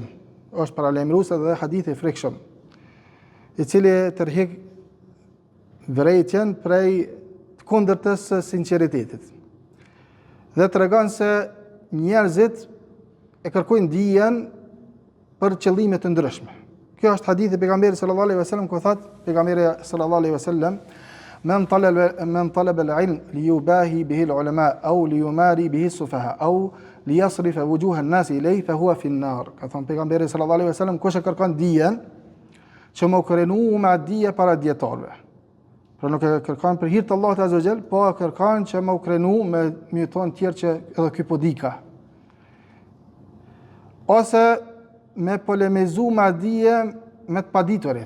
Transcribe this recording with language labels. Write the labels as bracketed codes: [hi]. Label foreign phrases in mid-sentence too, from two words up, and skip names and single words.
[sq] Është paralajmërues edhe hadith i frikshëm, i cili tërheq vërejtjen prej të kundërtës së sinqeritetit. Dhe tregon se njerëzit e kërkojnë dijen për qëllime të ndryshme. Kjo është hadith i pejgamberit [ar] صلى الله عليه وسلم [sq] ku thotë pejgamberi [ar] صلى الله عليه وسلم من طلب العلم ليباهي به العلماء أو ليماري به السفهاء أو ليصرف وجوه الناس إليه فهو في النار. [sq] Ka thënë pejgamberi [ar] صلى الله عليه وسلم, [sq] kush e kërkon dijen që më krenu me dije para dietarëve. Pra nuk e kërkon për hir të Allahut [ar] عز وجل, [sq] po e kërkon që më krenu me mjeton tjerë që edhe ky po dika. Ose me polemizu me dije me të paditurit.